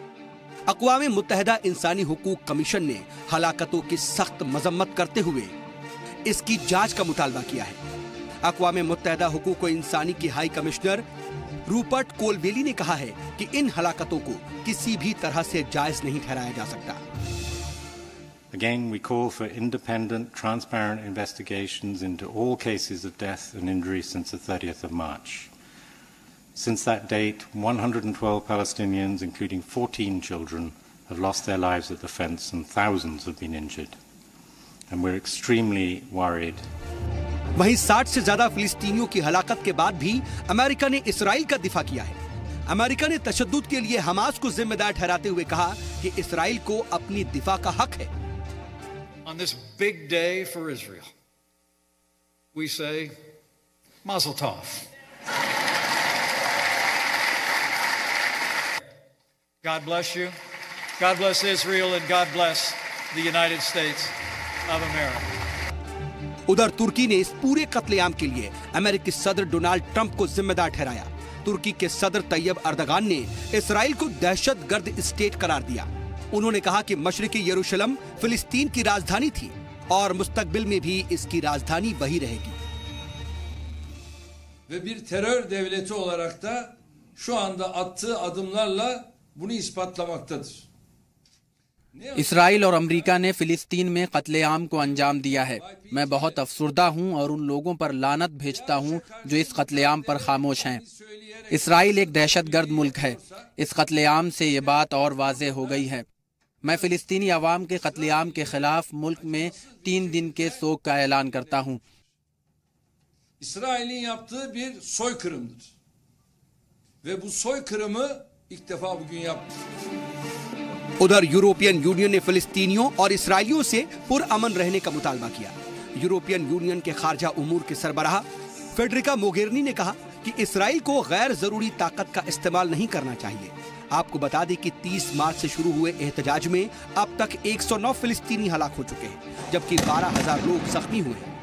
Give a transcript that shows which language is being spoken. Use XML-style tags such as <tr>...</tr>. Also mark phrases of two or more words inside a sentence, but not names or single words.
<ur>اقوام متحدہ انسانی حقوق کمیشن نے ہلاکتوں کی سخت مذمت کرتے ہوئے اس کی جانچ کا مطالبہ کیا ہے. اقوام متحدہ حقوق انسانی کی</ur> <en>high commissioner</en> <ur>روپرٹ کولویلی نے کہا ہے کہ ان ہلاکتوں کو کسی بھی طرح سے جائز نہیں ٹھہرایا جا سکتا.</ur> <en>Again, we call for independent, transparent investigations into all cases of death and injury since the 30th of March. Since that date, 112 Palestinians, including 14 children, have lost their lives at the fence and thousands have been injured. And we're extremely worried.</en> <ur>وہیں 60 سے زیادہ فلسطینیوں کی ہلاکت کے بعد بھی امریکہ نے اسرائیل کا دفاع کیا ہے. امریکہ نے تشدد کے لیے حماس کو ذمہ دار ٹھہراتے ہوئے کہا کہ اسرائیل کو اپنی دفاع کا حق ہے.</ur> <en>On this big day for Israel, we say,</en> <he>Mazel Tov.</he> <en>God bless you. God bless Israel and God bless the United States of America.</en> <ur>ادھر ترکی نے اس پورے قتل عام کے لیے امریکی صدر ڈونلڈ ٹرمپ کو ذمہ دار ٹھہرایا. ترکی کے صدر طیب اردگان نے اسرائیل کو دہشت گرد اسٹیٹ قرار دیا. انہوں نے کہا کہ مشرقی یروشلم فلسطین کی راجدھانی تھی اور مستقبل میں بھی اس کی راجدھانی وہی رہے گی.</ur> <tr>Ve bir terör devleti olarak da şu anda attığı adımlarla bunu ispatlamaktadır.</tr> <ur>اسرائیل اور امریکہ نے فلسطین میں قتل عام کو انجام دیا ہے. میں بہت افسردہ ہوں اور ان لوگوں پر لعنت بھیجتا ہوں جو اس قتل عام پر خاموش ہیں. اسرائیل ایک دہشت گرد ملک ہے۔ اس قتل عام سے یہ بات اور واضح ہو گئی ہے. میں فلسطینی عوام کے قتل عام کے خلاف ملک میں 3 دن کے سوگ کا اعلان کرتا ہوں.</ur> <tr>İsrail'in yaptığı bir soykırımdır. Ve bu soykırımı ilk defa bugün yaptı.</tr> <ur>ادھر یوروپین یونین نے فلسطینیوں اور اسرائیلیوں سے پرامن رہنے کا مطالبہ کیا. یوروپین یونین کے خارجہ امور کے سربراہ فیڈریکا موگرینی نے کہا کہ اسرائیل کو غیر ضروری طاقت کا استعمال نہیں کرنا چاہیے. آپ کو بتا دیں کہ 30 مارچ سے شروع ہوئے احتجاج میں اب تک 109 فلسطینی ہلاک ہو چکے ہیں، جبکہ 12,000 لوگ زخمی ہوئے.</ur>